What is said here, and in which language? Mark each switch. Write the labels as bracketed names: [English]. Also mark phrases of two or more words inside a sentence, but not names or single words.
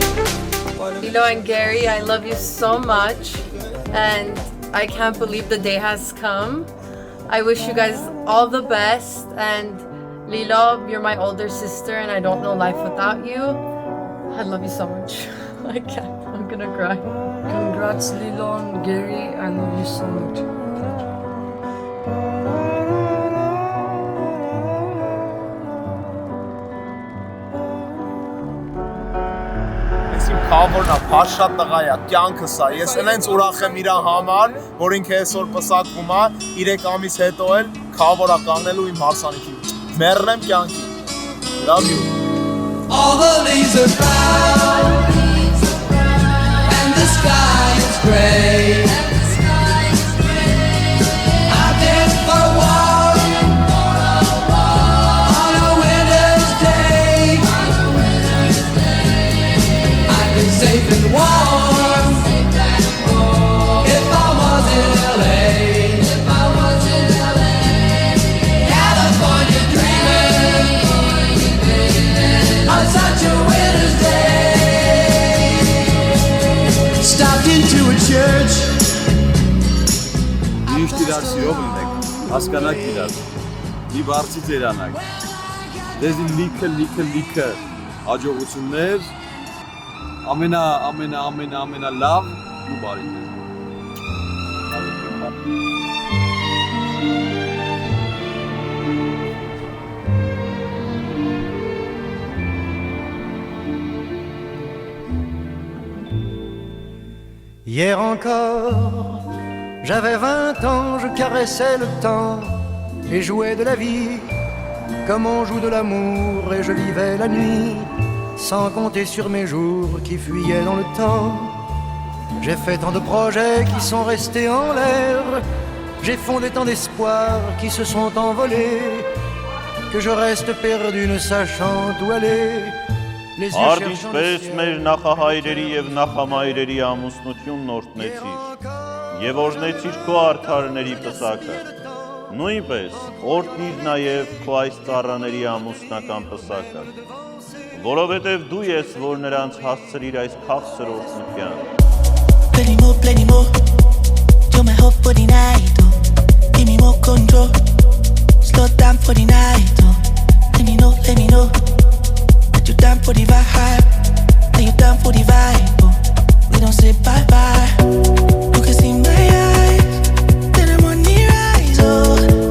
[English] Lilo and Gary, I love you so much and I can't believe the day has come. I wish you guys all the best and Lilo, you're my older sister and I don't know life without you. I love you so much. I can't, I'm gonna cry. Congrats Lilo and Gary, I love you so much. [Armenian] Քավորնա, փաշատ տղա է, կյանքս է, ես այնց ուրախ եմ իրա համար, որ ինքը այսօր պսակվում է, 3 ամիս հետո էլ քավոր է կանգնելու իմ հարսանիքի մեջ, մեռնեմ կյանքի, [English] love you All the leaves are brown And the sky is gray I've been for a walk On a winter's day I'd be safe and warm If I was in LA California dreaming On such a winter's day stopped into a church. [Armenian] Միշտ իրար սիրով լինեք, հասկանաք իրար, մի բարձի ձերանակ, դեզի լիքը հաջողություններ, ամենա լավ ու բարի ձեզ։ [French] Hier encore, j'avais 20 ans, je caressais le temps et jouais de la vie comme on joue de l'amour, et je vivais la nuit sans compter sur mes jours qui fuyaient dans le temps. J'ai fait tant de projets qui sont restés en l'air, j'ai fondé tant d'espoirs qui se sont envolés, que je reste perdu ne sachant où aller. [Armenian] Արդ ինչպես մեր նախահայրերի և նախամայրերի ամուսնությունն օրհնեցիր և օրհնեցիր քո արդարների պսակը, նույնպես օրհնիր նաև քո այս ծառաների ամուսնական պսակը, որովհետև դու ես, որ նրանց հասցրիր այս քաղցր օրհնության։ [English] Plenty more, you're my hope for the night, oh. Give me more control, slow down for the night, oh. Let me know, you down for the vibe, are you down for the vibe, oh. We don't say bye-bye, you can see my eyes, then I'm on the rise, oh.